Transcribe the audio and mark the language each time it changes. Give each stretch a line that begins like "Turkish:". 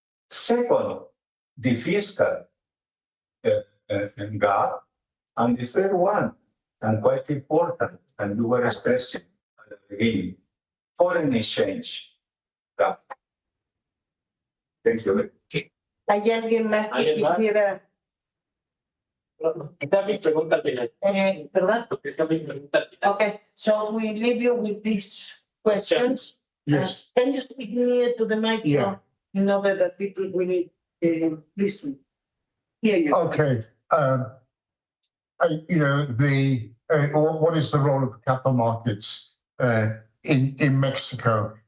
English: Second, the fiscal gap, and the third one, and quite important, and you were stressing at the beginning, foreign exchange gap. Thank you.
Spanish: ¿Hay alguien más que quisiera? Está mi pregunta al final. ¿Verdad? Porque está mi pregunta al final.
English: Okay, so we leave you with these questions. Yes. Can you speak near to the microphone? Yeah. In order that people will listen. Hear you. Okay. You know, what is the role of the capital markets in Mexico?